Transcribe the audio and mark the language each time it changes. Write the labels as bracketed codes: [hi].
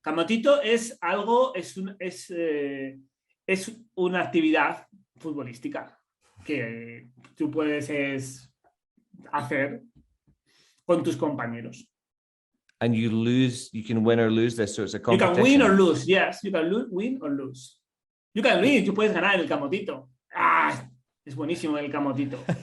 [es] Camotito es algo, es una actividad futbolística que tú puedes hacer con tus compañeros. [en] And you lose, you can win or lose this, so it's a competition. You can win or lose, yes. You can win or lose. [es] You can win, tú puedes ganar el camotito. Es buenísimo el camotito.